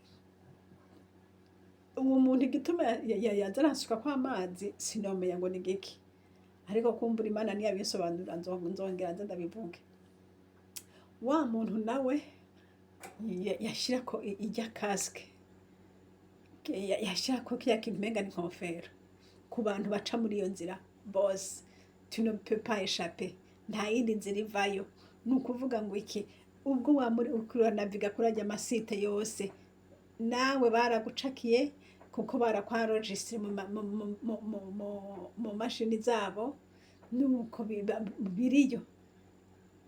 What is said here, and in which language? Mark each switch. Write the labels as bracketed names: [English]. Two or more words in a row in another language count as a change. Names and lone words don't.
[Rundi] Uwo muntu igituma yaza aransuka kw'amazi sinomenya ngo ni giki, ariko kumbura Imana niyabisobanurira nzongera nze ndabivuge. Wa muntu nawe yashirako ijya casque, yashirako kiya kintu umenga ni inkofero. Ku bantu baca muri iyo nzira bose, [French] tu ne peux pas échapper, [Rundi] nta yindi nzira ivayo. Ni ukuvuga ngo iki, ubwo uranaviga kuri ajya amasite yose, nawe baragucakiye kuko barakwarojistre mu mashini zabo, nuko biriyo.